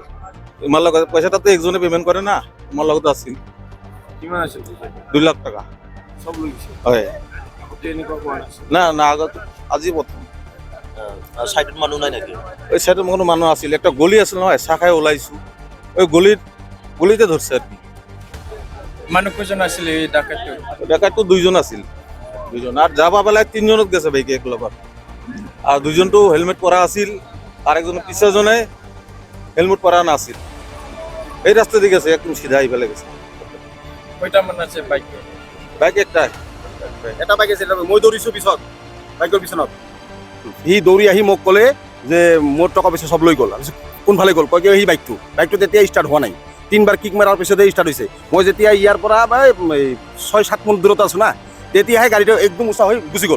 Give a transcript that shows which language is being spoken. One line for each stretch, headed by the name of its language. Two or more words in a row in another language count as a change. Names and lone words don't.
Assamese: ইমাৰ লগত পইচা তাতে একজনে পে'মেণ্ট কৰে না, মোৰ লগত আছিল। কিমান আছিল? 2 লাখ টকা। সব লৈ গৈছে? হয়। আগতে এনেকুৱা কোৱা নাছিল? না আগত আজি প্ৰথম। চাইডত মানুহ নাই নেকি? ওই চাইডত কোনো মানুহ আছিল, একটা গলি আছিল নহয়, চাহ খাই ওলাইছোঁ।
Bangla: ওই গলিতে ধরছে আর কি।
Assamese: মানুহ কেইজন আছিল এই ডাকাতটো? ডাকাতটো 2জন আছিল, 2জন।
Bangla: আর যাবা বেলায় 3জনত গেছে বাইকে এক লগত। আর 2জনটো হেলমেট পরা আছিল, আর একজন পিছাজনে হেলমেট পরা নাছিল। এই রাস্তা দিয়ে গেছে, একদম সিধা আহি পেলে গেছে।
Assamese: কয়টা মান আছে বাইক? বাইক একটা। এটা বাইক আছিল, মই দৌৰিছোঁ পিছত বাইকৰ পিছনত। সি দৌৰি আহি মোক ক'লে যে মোৰ টকা পইচা চব লৈ গ'ল। কোনফালে গ'ল? কয় কি সেই বাইকটো তেতিয়া ষ্টাৰ্ট হোৱা নাই, 3বাৰ কিক মাৰাৰ পিছতে ষ্টাৰ্ট হৈছে। মই যেতিয়া ইয়াৰ পৰা 6-7 মিনিট দূৰত আছোঁ না, তেতিয়াহে গাড়ীটো একদম উঁচা হৈ গুচি গ'ল।